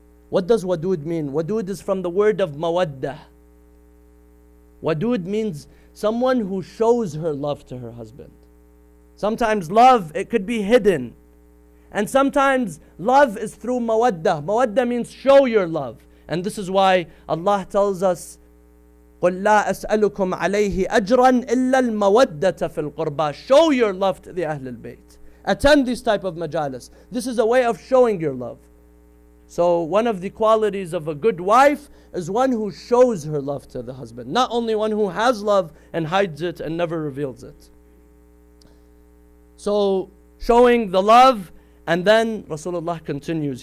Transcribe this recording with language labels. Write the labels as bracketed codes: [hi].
[en] What does wadud mean? Wadud is from the word of mawaddah. Wadud means someone who shows her love to her husband. Sometimes love, it could be hidden. And sometimes love is through mawaddah. Mawaddah means show your love. And this is why Allah tells us, [ar] قُلْ لَا أَسْأَلُكُمْ عَلَيْهِ أَجْرًا إِلَّا الْمَوَدَّةَ فِي الْقُرْبَى. [en] Show your love to the Ahlul Bayt. Attend these type of majalis. This is a way of showing your love. So one of the qualities of a good wife is one who shows her love to the husband. Not only one who has love and hides it and never reveals it. So showing the love, and then Rasulullah continues.